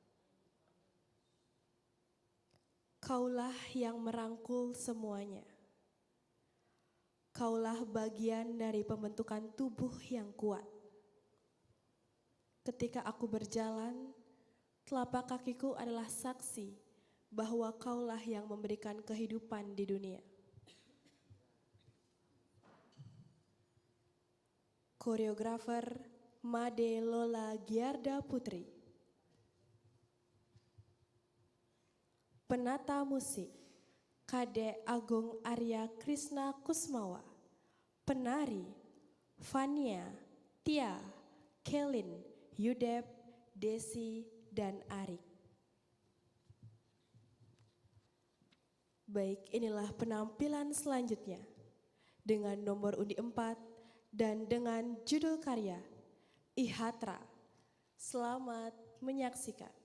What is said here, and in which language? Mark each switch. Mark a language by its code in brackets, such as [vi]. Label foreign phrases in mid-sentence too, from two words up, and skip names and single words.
[id] Kaulah yang merangkul semuanya. Kaulah bagian dari pembentukan tubuh yang kuat. Ketika aku berjalan, telapak kakiku adalah saksi bahwa kaulah yang memberikan kehidupan di dunia. Koreografer Made Lola Giarda Putri. Penata musik Kade Agung Arya Krisna Kusmawa. Penari Fania, Tia, Kelin, Yudep, Desi, dan Arik. Baik, inilah penampilan selanjutnya dengan nomor undi 4 dan dengan judul karya Ihatra. Selamat menyaksikan.